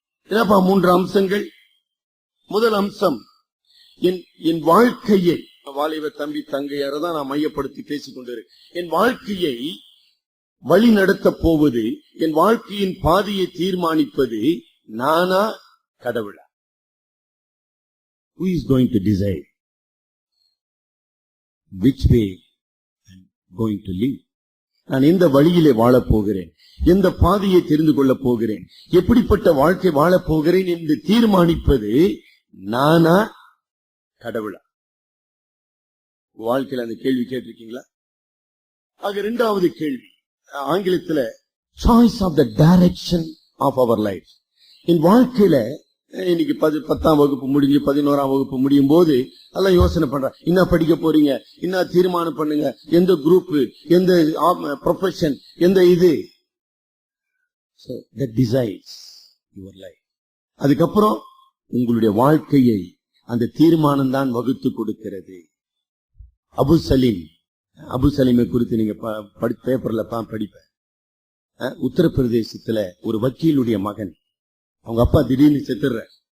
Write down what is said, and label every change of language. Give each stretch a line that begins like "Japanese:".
Tamil: என்னப்பா 3 அம்சங்கள்? முதல் அம்சம், என் வாழ்க்கையை, வாலிப தம்பி தங்கையார தான் நான் மையப்படுத்தி பேசிக் கொண்டிருக்கேன். என் வாழ்க்கையை வழி நடத்த போவது, என் வாழ்க்கையின் பாதையை தீர்மானிப்பது நானா கடவுளா?
English: Who is going to decide which way I am going to live?
Tamil: நான் எந்த வழியிலே வாழப் போகிறேன், எந்த பாதையை தெரிந்து கொள்ளப் போகிறேன், எப்படிப்பட்ட வாழ்க்கை வாழப் போகிறேன் என்று தீர்மானிப்பது நானா கடவுளா? வாழ்க்கையில் அந்த கேள்வி கேட்டிருக்கீங்களா? ஆக 2வது கேள்வி, ஆங்கிலத்துல
English: Choice of the direction of our life.
Tamil: என் வாழ்க்கையில இன்னைக்கு 10ஆம் வகுப்பு முடிஞ்சு 11ஆம் வகுப்பு முடியும் போது எல்லாம் யோசனை பண்ற, என்ன படிக்க போறீங்க, என்ன தீர்மானம் பண்ணுங்க, எந்த குரூப், எந்த ப்ரொஃபஷன், எந்த இது.
English: So that decides your life.
Tamil: அதுக்கப்புறம் உங்களுடைய வாழ்க்கையை அந்த தீர்மானம் தான் வகுத்து கொடுக்கிறது. அபு சலீமை குறித்து நீங்க பேப்பர்ல படிப்பேன். உத்தரப்பிரதேசத்துல ஒரு வக்கீலுடைய மகன், அவங்க அப்பா திடீர்னு செத்துறார்.